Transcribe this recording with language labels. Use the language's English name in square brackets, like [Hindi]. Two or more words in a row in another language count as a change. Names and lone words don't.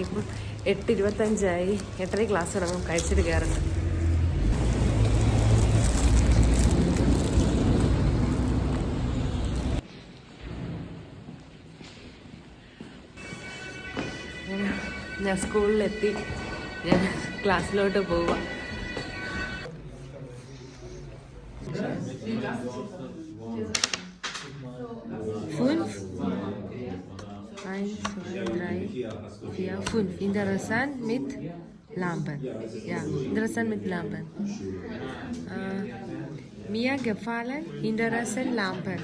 [Malayalam] ഇപ്പം 8:25 8:30 ക്ലാസ് ഇറങ്ങും. കഴിച്ചിട്ട് കയറട്ടെ. ഞാൻ സ്കൂളിലെത്തി. ഞാൻ ക്ലാസ്സിലോട്ട് പോവാം. [German] Interessant mit Lampen. Ja, interessant mit Lampen. Mir gefallen interessant Lampen.